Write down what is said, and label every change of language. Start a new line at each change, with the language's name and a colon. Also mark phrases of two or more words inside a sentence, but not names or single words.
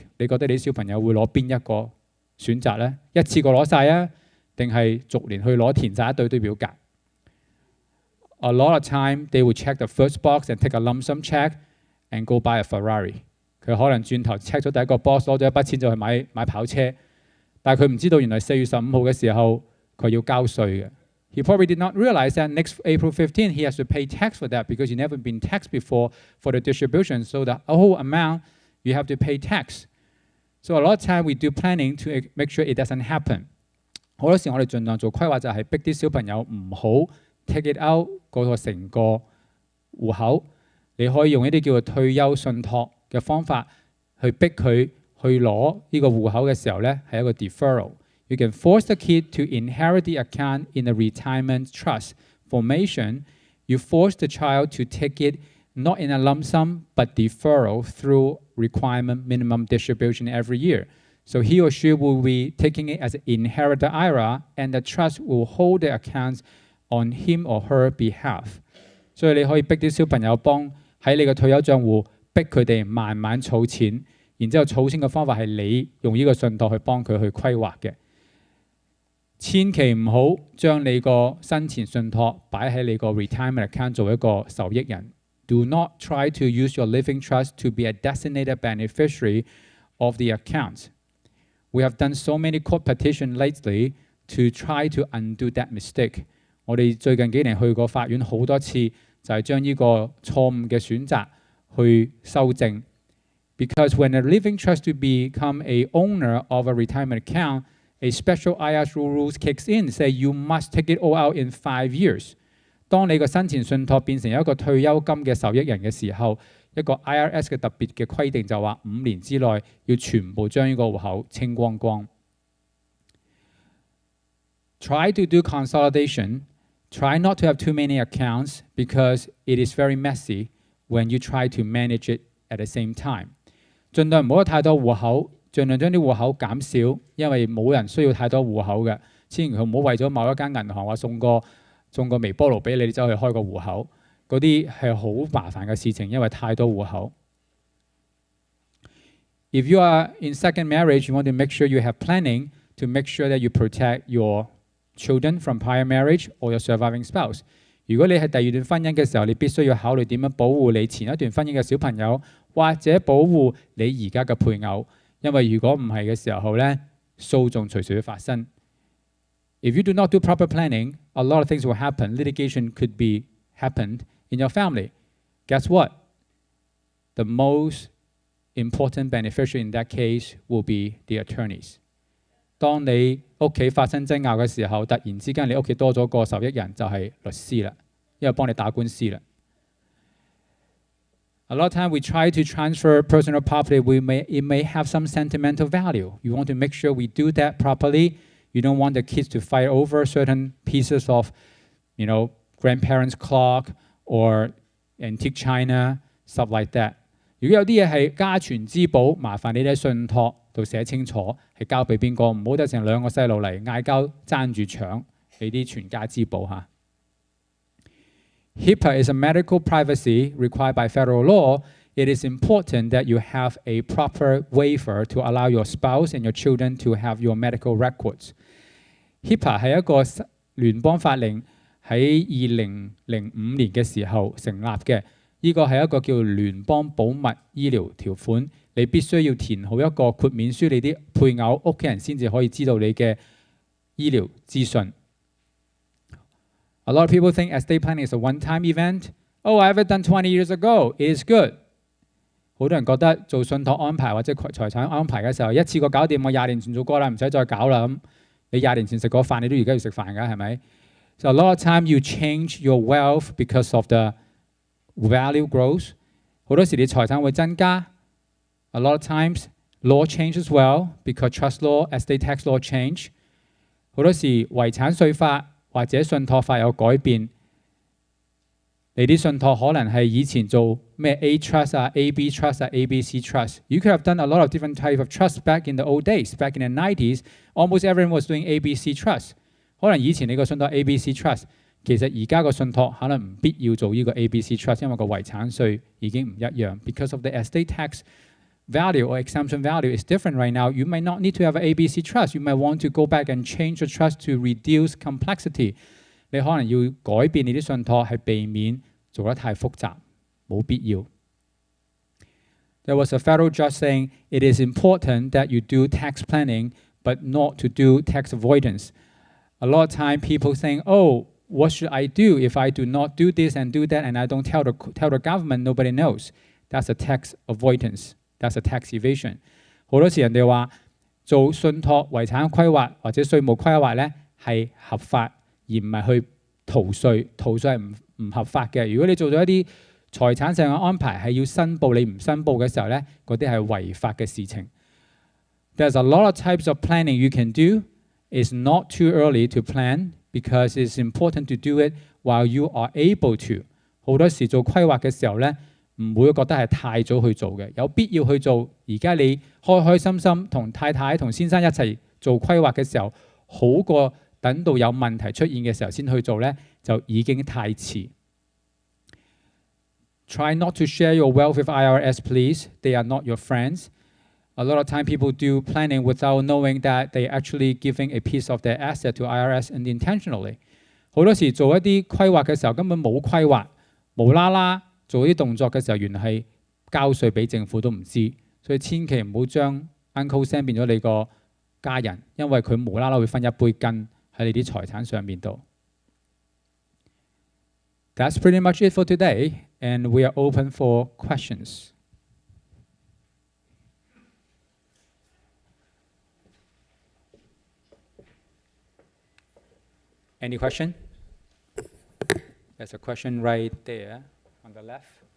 Cantonese: 你覺得你小朋友會攞邊一個選擇呢？一次過攞晒啊，定係逐年去攞填晒一堆表格
English: ？A lot of time they will check the first box and take a lump sum check and go buy a Ferrari.
Cantonese: 佢可能轉頭 check 咗第一個 box， 攞咗一筆錢就去買跑車，但係佢唔知道原來4月15號嘅時候佢要交稅嘅。
English: He probably did not realize that next April 15 he has to pay tax for that because you never been taxed before for the distribution. So the whole amount you have to pay tax. So a lot of time we do planning to make sure it doesn't happen.
Cantonese: 好多時我哋盡量做規劃就係逼啲小朋友唔好
English: take it out
Cantonese: 嗰個成個戶口。你可以用一啲叫做退休信託嘅方法去逼佢去攞呢個戶口嘅時候呢，係一個 deferral.
English: You can force the kid to inherit the account in a retirement trust formation. You force the child to take it not in a lump sum, but deferral through requirement minimum distribution every year. So he or she will be taking it as an inherited IRA, and the trust will hold the accounts on him or her behalf.
Cantonese: 所以你可以逼啲小朋友幫喺你嘅退休帳戶逼佢哋慢慢儲錢，然之後儲錢嘅方法係你用呢個信託去幫佢去規劃嘅。千祈唔好將你個生前信託擺喺你個 retirement account 做一個受益人。
English: Do not try to use your living trust to be a designated beneficiary of the account. We have done so many court petitions lately to try to undo that mistake.
Cantonese: 我哋最近幾年去過法院好多次，就係將呢個錯誤嘅選擇去修正。
English: Because when a living trust to become a owner of a retirement account, a special IRS rules kicks in, say you must take it all out in 5 years.
Cantonese: 當你個生前信託變成一個退休金嘅受益人嘅時候，一個 IRS 嘅特別嘅規定就話5年之內要全部將呢個戶口清光光。
English: Try to do consolidation. Try not to have too many accounts because it is very messy when you try to manage it at the same time.
Cantonese: 盡量唔好有太多戶口，盡量將啲戶口減少，因為冇人需要太多戶口嘅。千祈唔好為咗某一間銀行話送個微波爐俾你，走去開個戶口，嗰啲係好麻煩嘅事情，因為太多戶口。
English: If you are in second marriage, you want to make sure you have planning to make sure that you protect your children from prior marriage or your surviving spouse.
Cantonese: 如果你係第二段婚姻嘅時候，你必須要考慮點樣保護你前一段婚姻嘅小朋友，或者保護你而家嘅配偶，因為如果唔係嘅時候呢，訴訟隨時會發生。
English: If you do not do proper planning, a lot of things will happen. Litigation could be happened in your family. Guess what? The most important beneficiary in that case will be the attorneys.
Cantonese: 當你屋企發生爭拗嘅時候，突然之間你屋企多咗個受益人，就係律師啦，因為幫你打官司啦。
English: A lot of time we try to transfer personal property, it may have some sentimental value. You want to make sure we do that properly. You don't want the kids to fight over certain pieces of, grandparents' clock or antique china, stuff like that.
Cantonese: 如果有啲嘢係家傳之寶，麻煩你喺信託度寫清楚係交俾邊個，唔好得成兩個細路嚟嗌交爭住搶你啲全家之寶嚇。
English: HIPAA is a medical privacy required by federal law. It is important that you have a proper waiver to allow your spouse and your children to have your medical records.
Cantonese: HIPAA 係一個聯邦法令喺2005年嘅時候成立嘅，呢個係一個叫聯邦保密醫療條款，你必須要填好一個豁免書，你啲配偶、屋企人先至可以知道你嘅醫療資訊。
English: A lot of people think estate planning is a one-time event. Oh, I have it done 20 years ago. It is good.
Cantonese: 好多人覺得做信託安排或者財產安排嘅時候，一次過搞掂，我20年前做過啦，唔使再搞啦。咁你20年前食過飯，你都而家要食飯㗎，係咪？
English: So a lot of time you change your wealth because of the value growth.
Cantonese: 好多時你財產會增加。
English: A lot of times law change as well because trust law, estate tax law change.
Cantonese: 好多時遺產稅法或者信託法有改變。你啲信託可能係以前做咩
English: A trust
Cantonese: 啊、
English: AB trust
Cantonese: 啊、
English: ABC trust. You could have done a lot of different type of trust back in the old days. Back in the 90s, almost everyone was doing ABC trust.
Cantonese: 可能以前你個信託 ABC trust， 其實而家個信託可能唔必要做呢個 ABC trust， 因為個遺產稅已經唔一樣。
English: Because of the estate tax value or exemption value is different right now, you may not need to have an ABC trust. You might want to go back and change the trust to reduce complexity.
Cantonese: 你可能要改變你啲信託，係避免做得太複雜，冇必要。
English: There was a federal judge saying it is important that you do tax planning, but not to do tax avoidance. A lot of time people saying, oh, what should I do if I do not do this and do that and I don't tell the government, nobody knows. That's a tax avoidance. That's a tax evasion.
Cantonese: 好多時人哋話做信託遺產規劃或者稅務規劃咧係合法，而唔係去逃稅。逃稅係唔合法嘅。如果你做咗一啲財產上嘅安排係要申報，你唔申報嘅時候咧，嗰啲係違法嘅事情。
English: There's a lot of types of planning you can do. It's not too early to plan because it's important to do it while you are able to.
Cantonese: 好多時做規劃嘅時候咧，唔會覺得係太早去做嘅，有必要去做。而家你開開心心同太太同先生一齊做規劃嘅時候，好過等到有問題出現嘅時候先去做咧，就已經太遲。
English: Try not to share your wealth with IRS, please. They are not your friends. A lot of time people do planning without knowing that they actually giving a piece of their asset to IRS unintentionally.
Cantonese: 好多時做一啲規劃嘅時候根本冇規劃，無啦啦做啲動作嘅時候，原來係交稅俾政府都唔知，所以千祈唔好將 Uncle Sam 變咗你個家人，因為佢無啦啦會分一杯羹喺你啲財產上面度。
English: That's pretty much it for today, and we are open for questions. Any question? There's a question right there on the left.